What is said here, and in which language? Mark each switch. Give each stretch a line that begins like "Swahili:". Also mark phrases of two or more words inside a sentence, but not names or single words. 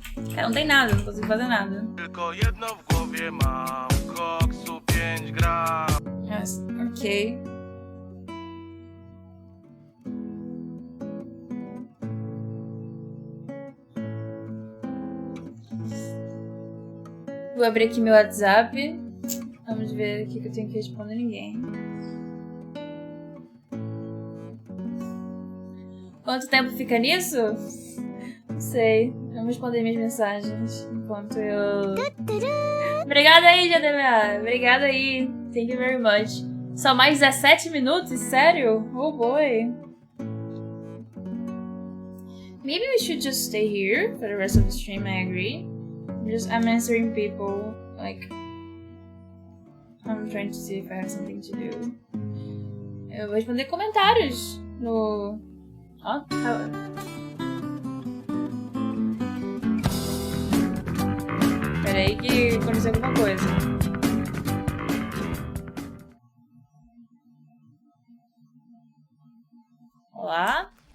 Portuguese: Cara, não tem nada, não consigo fazer nada.
Polish: Tylko jedno w głowie mam, koksu 5 gram.
English: Yes, ok.
Portuguese: Vou abrir aqui meu WhatsApp. Vamos ver o que eu tenho que responder ninguém. Quanto tempo fica nisso? Não sei. Vamos responder minhas mensagens enquanto eu... Obrigada aí, JDMA. Obrigada aí.
English: Thank you very much.
Portuguese: Só mais 17 minutos? Sério?
English: Oh boy. Maybe we should just stay here for the rest of the stream, I agree. I'm answering people, like... I'm trying to see if I have something to do.
Portuguese: Eu vou responder comentários no... Ó, Pera aí que aconteceu alguma coisa. Olá?